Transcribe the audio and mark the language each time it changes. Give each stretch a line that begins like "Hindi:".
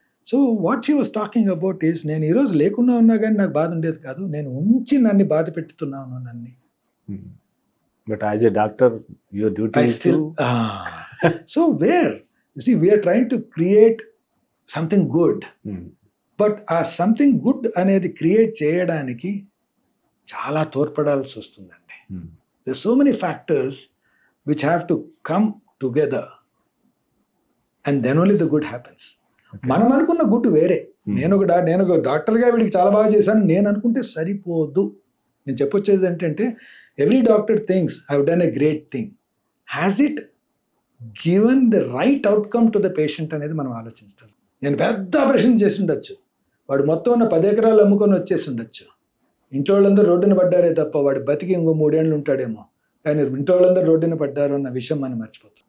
English: so what she was talking about is,
Telugu: నేను ఈరోజు లేకుండా ఉన్నా కానీ నాకు బాధ ఉండేది కాదు, నేను ఉంచి నన్ను బాధ పెట్టుతున్నాను నన్ను.
English: But as a doctor your duty still so where see we're trying to create something good. But
Telugu: ఆ సంథింగ్ గుడ్ అనేది క్రియేట్ చేయడానికి చాలా తోడ్పడాల్సి వస్తుందండి.
English: There's so many factors which have to come together and then only the good happens.
Telugu: మనం అనుకున్న good వేరే. నేను ఒక డాక్టర్గా వీడికి చాలా బాగా చేశాను నేను అనుకుంటే సరిపోదు. నేను చెప్పొచ్చేది ఏంటంటే
English: Every doctor thinks I have done a great thing. Has it given the right outcome to the patient
Telugu: అనేది మనం ఆలోచిస్తాం. నేను పెద్ద ఆపరేషన్ చేసి ఉండొచ్చు, వాడు మొత్తం ఉన్న 10 ఎకరాలు అమ్ముకొని వచ్చేసి ఉండొచ్చు, ఇంట్లో వాళ్ళందరూ రోడ్డున పడ్డారే తప్ప వాడు బతికి ఇంకో 3 ఏళ్ళు ఉంటాడేమో, కానీ ఇంట్లో వాళ్ళందరూ రోడ్డున పడ్డారు అన్న విషయం మనం మర్చిపోతాం.